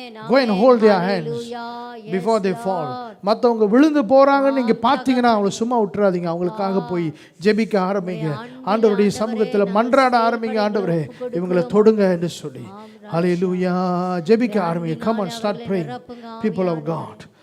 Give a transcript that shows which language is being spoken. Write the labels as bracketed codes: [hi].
[en] Go and hold their hands before they fall. [ta] மற்றவங்க விழுந்து போறாங்கன்னு நீங்க பார்த்தீங்கன்னா அவங்கள சும்மா விட்டுறாதீங்க. அவங்களுக்காக போய் ஜெபிக்க ஆரம்பிங்க. ஆண்டவருடைய சமூகத்தில் மன்றாட ஆரம்பிங்க. ஆண்டவரே, இவங்களை தொடுங்க என்று சொல்லி. Hallelujah. ஜெபிக்க ஆரம்பிங்க. [en] Come on, start praying, people of God.